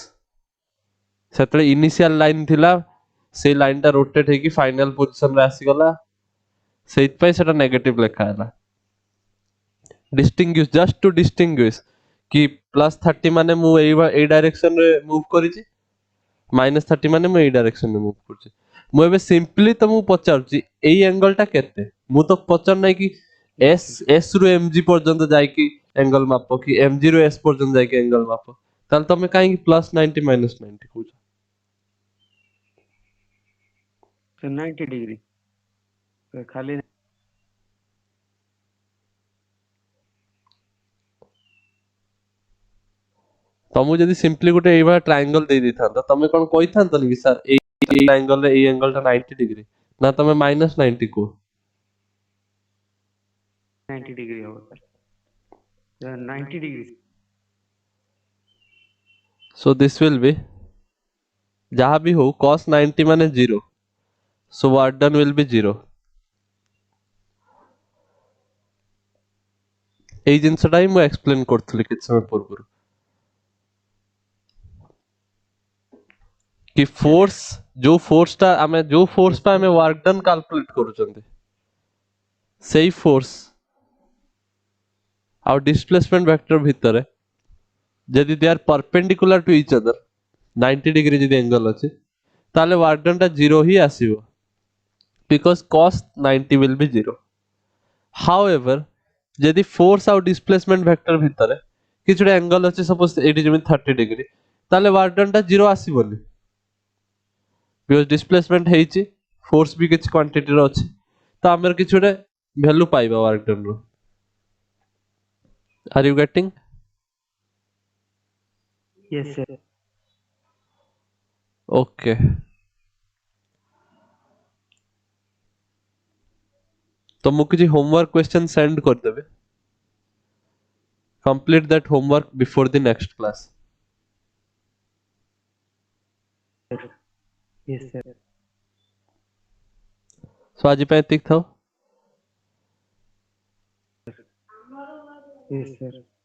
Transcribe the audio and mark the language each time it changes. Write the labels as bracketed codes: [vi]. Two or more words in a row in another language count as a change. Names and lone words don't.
[or] ସେତେବେଳେ [en] initial line [or] ଥିଲା, ସେଇ ଲାଇନ୍ ଟା ରୋଟେଟ୍ ହେଇକି [en] final position [or] ରେ ଆସିଗଲା, ସେଇଥିପାଇଁ ସେଟା ନେଗେଟିଭ ଲେଖା ହେଲା। [en] distinguish, just to distinguish [or] କି +30 ମାନେ ମୁଁ ଏଇ ଡାଇରେକ୍ସନ ରେ ମୁଭ୍ କରିଛି, -30 ମାନେ ମୁଁ ଏଇ ଡାଇରେକ୍ସନ ରେ ମୁଭ୍ କରୁଛି। ମୁଁ ଏବେ ସିମ୍ପଲି ତମକୁ ପଚାରୁଛି ଏଇ ଆଙ୍ଗଲ ଟା କେତେ। ମୁଁ ତ ପଚାରୁ ନାହିଁ କି [en] Yes sir. [or] S ରୁ MG ପର୍ଯ୍ୟନ୍ତ ଯାଇକି ଆଙ୍ଗଲ ମାପ, କି MG ରୁ S ପର୍ଯ୍ୟନ୍ତ ଯାଇକି ଆଙ୍ଗଲ ମାପ। ତାହେଲେ ତମେ କାହିଁକି +90 -90 କହୁଛ? [hi] सर 90 डिग्री सर खाली [or] ତମକୁ ଯଦି ସିମ୍ପଲି ଗୋଟେ ଏଇଭଳିଆ ଟ୍ରାୟାଙ୍ଗଲ ଦେଇ ଦେଇଥାନ୍ତା, ତମେ କଣ କହିଥାନ୍ତନି କି ସାର୍ ଏଇ ଆଙ୍ଗଲ ରେ ଏଇ ଆଙ୍ଗଲ ଟା 90 ଡିଗ୍ରୀ, ନା ତମେ -90 କୁହ? [hi] 90 डिग्री होगा सर 90 डिग्री [en] So this will be, [or] ଯାହା ବି ହଉ cos 90 ମାନେ 0, [en] so work done will be 0। [or] ଏଇ ଜିନିଷଟା ହିଁ ମୁଁ ଏକ୍ସପ୍ଲେନ କରୁଥିଲି କିଛି ସମୟ ପୂର୍ବରୁ, କି ଫୋର୍ସ, ଯୋଉ ଫୋର୍ସ ଟା ଆମେ [en] yes sir work done [or] କାଲକୁଲେଟ କରୁଛନ୍ତି, ସେଇ ଫୋର୍ସ ଆଉ [en] displacement vector [or] ଭିତରେ ଯଦି [en] they are perpendicular to each other, [or] 90 ଡିଗ୍ରୀ ଯଦି ଏଙ୍ଗଲ ଅଛି, ତାହେଲେ [en] work done [or] ଟା 0 ହିଁ ଆସିବ, [en] because cos 90 will be 0. However, [or] ଯଦି ଫୋର୍ସ ଆଉ [en] displacement vector [or] ଭିତରେ କିଛି ଗୋଟେ ଆଙ୍ଗଲ ଅଛି, ସପୋଜ ଏଇଠି ଯେମିତି 30 ଡିଗ୍ରୀ, ତାହେଲେ [en] work done [or] ଟା 0 ଆସିବନି, ବିକଜ ଡିସପ୍ଲେସମେଣ୍ଟ ହେଇଛି, ଫୋର୍ସ ବି କିଛି କ୍ୱାଣ୍ଟିଟିର ଅଛି, ତ ଆମର କିଛି ଗୋଟେ ଭ୍ୟାଲୁ ପାଇବା [en] work done [or] ର। [en] are you getting? yes sir [or] ଓକେ, ତ ମୁଁ କିଛି [en] homework question send [or] କରିଦେବି, [en] complete that homework before the next class। yes sir [or] So ଆଜି ପାଇଁ ଏତିକି ଥାଉ। yes sir